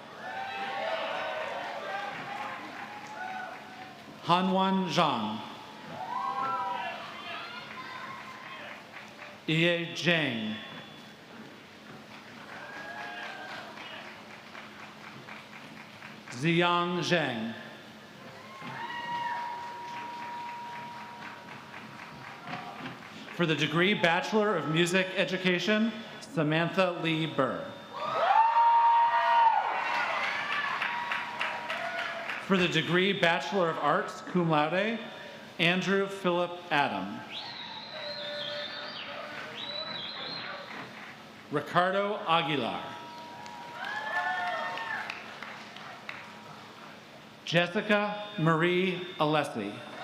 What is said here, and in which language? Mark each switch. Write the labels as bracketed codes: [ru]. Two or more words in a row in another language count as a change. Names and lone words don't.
[en] Hanwan Zhang. Ye Zhang. Ziyang Zhang. For the degree Bachelor of Music Education, Samantha Lee Burr. For the degree Bachelor of Arts, cum laude, Andrew Philip Adam. Ricardo Aguilar. Jessica Marie Alessi.